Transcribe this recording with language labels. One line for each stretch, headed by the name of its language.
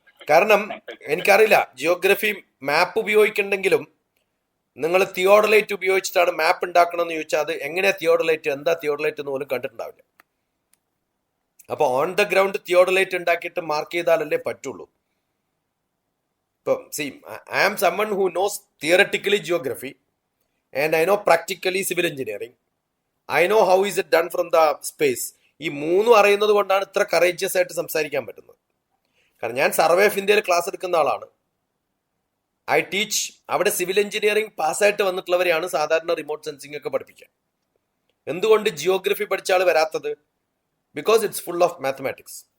Malayalam: കാരണം എനിക്കറിയില്ല, ജിയോഗ്രഫി മാപ്പ് ഉപയോഗിക്കുന്നുണ്ടെങ്കിലും നിങ്ങൾ തിയോഡലൈറ്റ് ഉപയോഗിച്ചിട്ടാണ് മാപ്പ് ഉണ്ടാക്കണമെന്ന് ചോദിച്ചാൽ അത് എങ്ങനെയാ തിയോഡലൈറ്റ്, എന്താ തിയോഡലൈറ്റ് എന്ന് പോലും കണ്ടിട്ടുണ്ടാവില്ല. അപ്പൊ
English: on the ground
Malayalam: തിയോഡലൈറ്റ് ഉണ്ടാക്കിയിട്ട് മാർക്ക് ചെയ്താലല്ലേ പറ്റുള്ളൂ. ഇപ്പം
English: I am someone who knows theoretically geography and I know practically civil engineering. I know how is it done from the space.
Malayalam: ഈ മൂന്നും അറിയുന്നത് കൊണ്ടാണ് ഇത്ര കറേജിയസ് ആയിട്ട് സംസാരിക്കാൻ പറ്റുന്നത്. കാരണം ഞാൻ സർവേ ഓഫ് ഇന്ത്യയിൽ ക്ലാസ് എടുക്കുന്ന ആളാണ്.
English: I teach.
Malayalam: അവിടെ സിവിൽ എഞ്ചിനീയറിംഗ് പാസ്സായിട്ട് വന്നിട്ടുള്ളവരെയാണ് സാധാരണ റിമോട്ട് സെൻസിങ് ഒക്കെ പഠിപ്പിക്കുക. എന്തുകൊണ്ട് ജിയോഗ്രഫി പഠിച്ച ആൾ വരാത്തത്?
English: Because it's full of mathematics.